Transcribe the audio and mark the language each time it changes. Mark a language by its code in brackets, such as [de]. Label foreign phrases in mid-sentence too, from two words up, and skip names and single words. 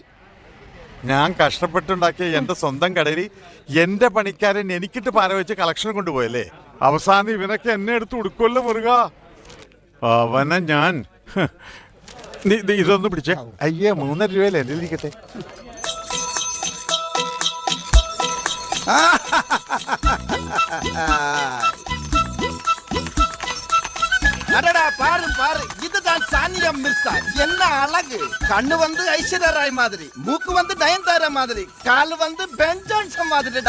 [ml] ഞാൻ കഷ്ടപ്പെട്ടുണ്ടാക്കിയ എന്റെ സ്വന്തം കടയിൽ എന്റെ പണിക്കാരൻ എനിക്കിട്ട് പാര വെച്ച് കളക്ഷൻ കൊണ്ടുപോയല്ലേ. അവസാനം ഇവനൊക്കെ എന്നെ എടുത്ത് ഉടുക്കുമല്ലോ മുരുക. അവനെ ഞാൻ ഇതൊന്ന് പിടിച്ചേ. അയ്യേ, 3.5 രൂപയല്ലേ എന്റെ ഇരിക്കട്ടെ. [ta] அடடா பாரு பாரு, இதுதான் சானியா மிர்சா. என்ன அழகு! கண்ணு வந்து ஐஸ்வர்யா ராய் மாதிரி, மூக்கு வந்து நயன்தாரா மாதிரி, கால் வந்து பென் ஜான்சன் மாதிரிடா.